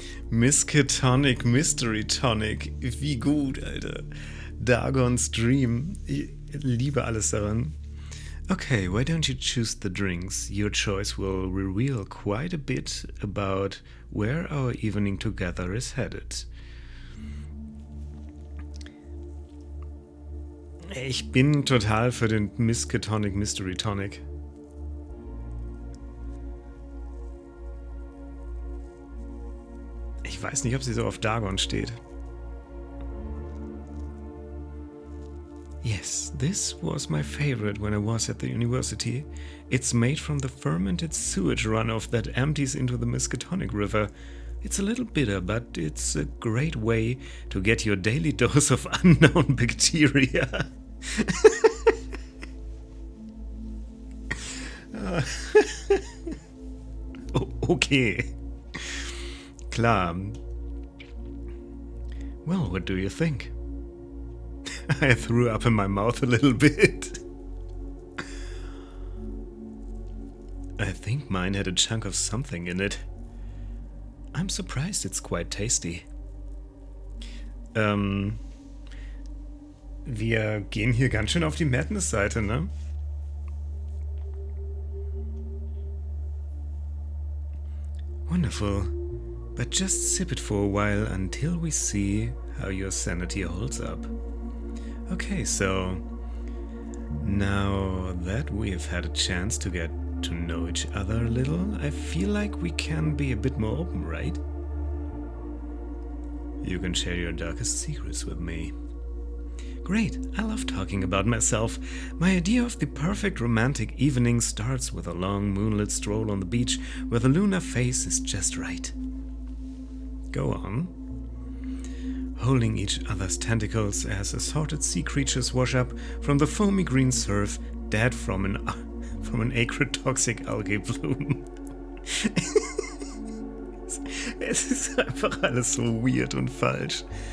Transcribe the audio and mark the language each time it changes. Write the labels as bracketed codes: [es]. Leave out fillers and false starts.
[de] Miskatonic Mystery Tonic. Wie gut, Alter. Dagon's Dream. Ich liebe alles daran. [en] Okay, why don't you choose the drinks? Your choice will reveal quite a bit about where our evening together is headed. [de] Ich bin total für den Miskatonic Mystery Tonic. Ich weiß nicht, ob sie so auf Dagon steht. [en] Yes, this was my favorite when I was at the university. It's made from the fermented sewage runoff that empties into the Miskatonic River. It's a little bitter, but it's a great way to get your daily dose of unknown bacteria. Okay. Klar. Well, what do you think? I threw up in my mouth a little bit. I think mine had a chunk of something in it. I'm surprised it's quite tasty. [de] Wir gehen hier ganz schön auf die Madness-Seite, ne? [en] Wonderful. But just sip it for a while until we see how your sanity holds up. Okay, so now that we've had a chance to get to know each other a little, I feel like we can be a bit more open, right? You can share your darkest secrets with me. Great, I love talking about myself. My idea of the perfect romantic evening starts with a long moonlit stroll on the beach where the lunar phase is just right. Go on. Holding each other's tentacles as assorted sea creatures wash up from the foamy green surf, dead from an acrotoxic algae bloom. [de] Es ist einfach alles so weird und falsch.